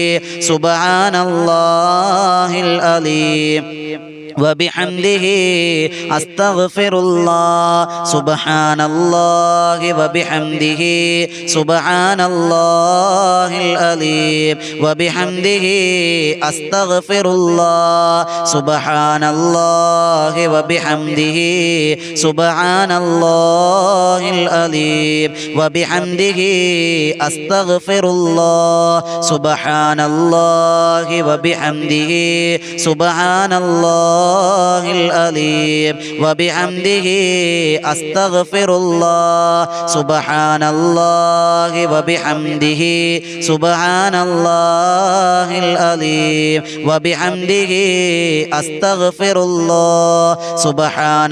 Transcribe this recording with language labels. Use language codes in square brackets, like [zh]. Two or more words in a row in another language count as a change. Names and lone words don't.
[ar] سبحان الله العليم وبحمده أستغفر الله سبحان الله وبحمده سبحان الله العليم وبحمده أستغفر الله سبحان الله وبحمده سبحان الله العليم وبحمده أستغفر الله سبحان الله وبحمده سبحان الله الله العظيم وبحمده أستغفر الله سبحان الله وبحمده سبحان الله العظيم وبحمده أستغفر الله سبحان